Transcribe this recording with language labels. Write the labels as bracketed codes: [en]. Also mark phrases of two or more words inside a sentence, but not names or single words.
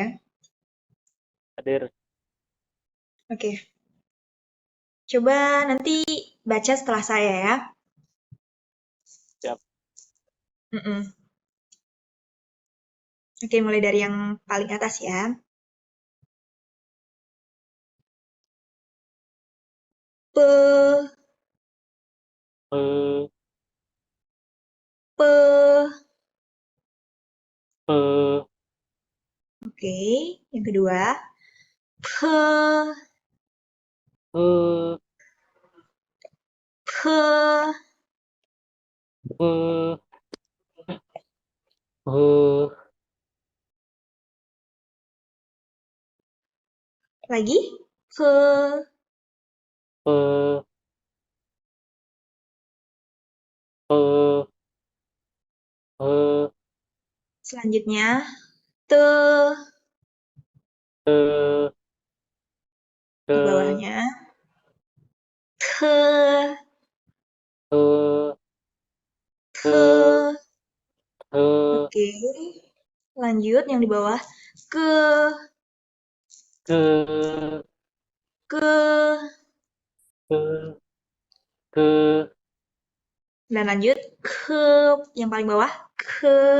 [id] Hadir. Oke. Coba nanti baca setelah saya ya. Siap. Oke, mulai dari yang paling atas ya. Pe, Eh, pe. eh, Oke, yang kedua. Pe, eh, pe. eh, eh, Lagi. Pe, eh, eh, eh, selanjutnya. Te, eh, di eh, bawahnya. Te, eh, te. eh, Oke. Lanjut yang di bawah. Ke, Ke ke. ke ke Dan lanjut. Ke, yang paling bawah. Ke.